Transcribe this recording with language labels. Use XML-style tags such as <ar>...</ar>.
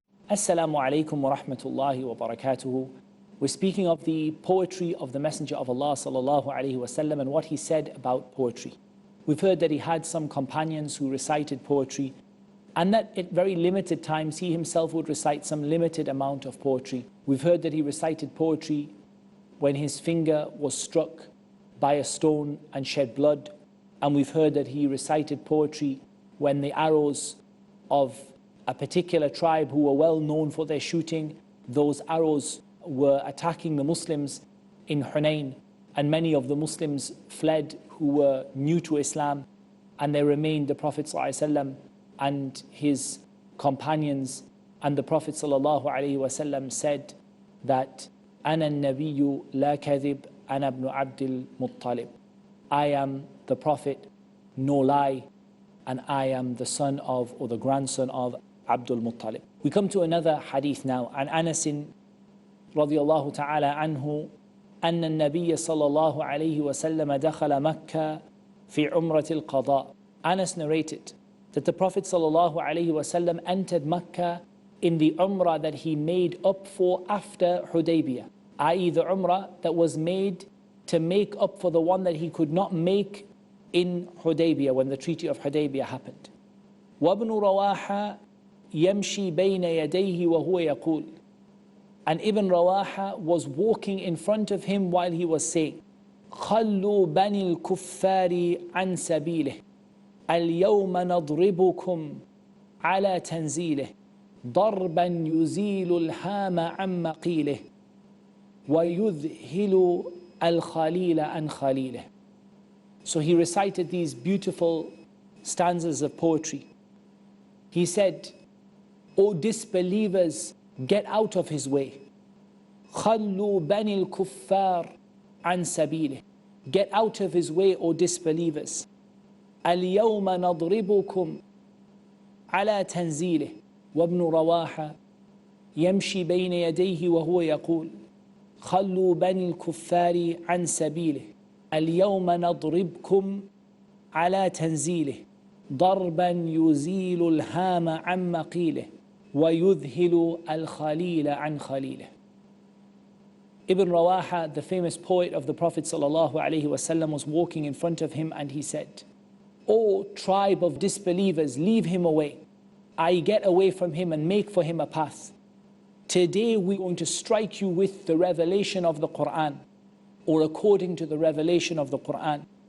<ar>Assalamu alaikum wa rahmatullahi wa barakatuhu.</ar> <en>We're speaking of the poetry of the Messenger of Allah sallallahu alaihi wasallam and what he said about poetry. We've heard that he had some companions who recited poetry, and that at very limited times he himself would recite some limited amount of poetry. We've heard that he recited poetry when his finger was struck by a stone and shed blood, and we've heard that he recited poetry when the arrows of a particular tribe who were well known for their shooting, those arrows were attacking the Muslims in Hunain, and many of the Muslims fled who were new to Islam, and there remained the Prophet ﷺ and his companions. And the Prophet ﷺ said that</en> <ar>أنا النبي لا كذب أنا ابن عبد المطلب.</ar> <en>I am the Prophet, no lie, and I am the son of, or the grandson of, Abdul Muttalib. We come to another hadith now.</en> <ar>عن أنس رضي الله تعالى عنه أن النبي صلى الله عليه وسلم دخل مكة في عمرة القضاء.</ar> <en>Anas narrated that the Prophet صلى الله عليه وسلم entered Mecca in the umrah that he made up for after Hudaybiyah, i.e. the umrah that was made to make up for the one that he could not make in Hudaybiyah when the Treaty of Hudaybiyah happened.</en> <ar>وابن رواحة يمشي بين يديه وهو يقول.</ar> <en>And Ibn Rawaha was walking in front of him while he was saying,</en> <ar>خلوا بني الكفار عن سبيله اليوم نضربكم على تنزيله ضربا يزيل الهام عن مقيله ويذهل الخليل عن خليله.</ar> <en>So he recited these beautiful stanzas of poetry. He said, O disbelievers, get out of his way.</en> <ar>خلوا بني الكفار عن سبيله.</ar> <en>Get out of his way, O disbelievers.</en> <ar>اليوم نضربكم على تنزيله. وابن رواحة يمشي بين يديه وهو يقول خلوا بني الكفار عن سبيله اليوم نضربكم على تنزيله ضربا يزيل الهام عن مقيله ويذهل الخليل عن خليله.</ar> <en>Ibn Rawaha, the famous poet of the Prophet ﷺ, was walking in front of him, and he said, O tribe of disbelievers, leave him away. I get away from him and make for him a path. Today we're going to strike you with the revelation of the Quran, or according to the revelation of the Quran.</en>